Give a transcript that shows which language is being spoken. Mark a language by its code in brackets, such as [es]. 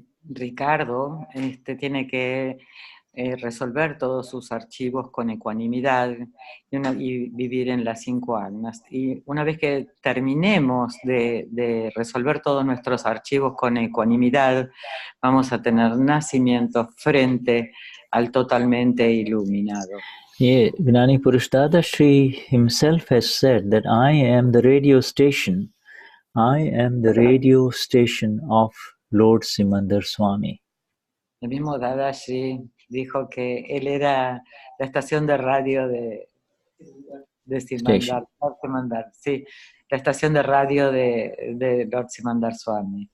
[es] Ricardo tiene que resolver todos sus archivos con ecuanimidad y vivir en las 5 agnas. Y una vez que terminemos de resolver todos nuestros archivos con ecuanimidad, vamos a tener nacimiento frente al totalmente iluminado. [en] Yeah, Gnani Purush Dadashri himself has said that I am the radio station. I am the radio station of Lord Simandar Swami. [es] El mismo Dadashri dijo que él era la estación de radio de Simandar, sí, la estación de radio de Lord Simandar Swami.